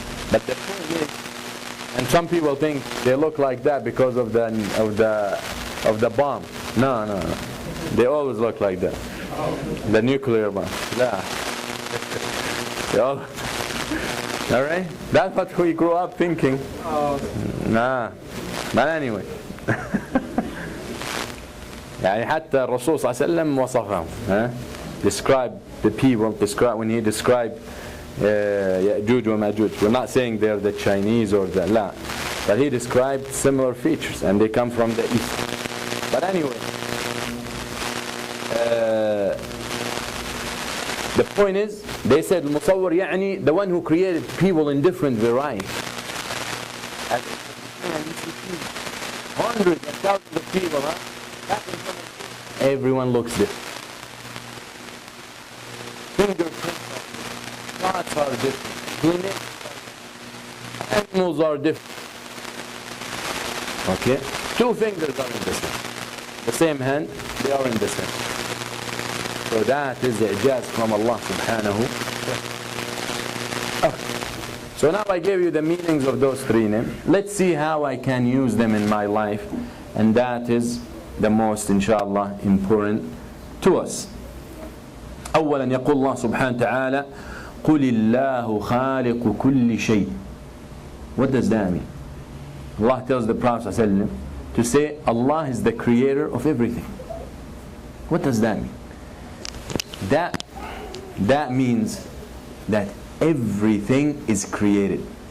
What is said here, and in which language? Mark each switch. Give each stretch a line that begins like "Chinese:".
English: But the point is, and some people think they look like that because of the bomb. No. They always look like that. The nuclear bomb. Yeah. Alright? That's what we grew up thinking. Nah. But anyway.
Arabic: يعني حتى الرسول صلى الله عليه وسلم وصفهم.
English: Describe the people, when he described Ya'juj wa Ma'juj. We're not saying they're the Chinese or the La. But he described similar features, and they come from the east. But anyway, the point is, they said Musawwir يعني the one who created people in different varieties. Hundreds and thousands of people, everyone looks different. are different. Animals are different. Okay? Two fingers are in the same hand, they are in the same. So that is the ijaz from Allah subhanahu. Okay. So now I gave you the meanings of those three names. Let's see how I can use them in my life. And that is the most, inshallah, important to us.
Arabic: أولا يقول الله سبحانه وتعالى قل الله خالق كل شيء.
English: What does that mean? Allah tells the Prophet ﷺ to say Allah is the creator of everything. What does that mean? That means that everything is created.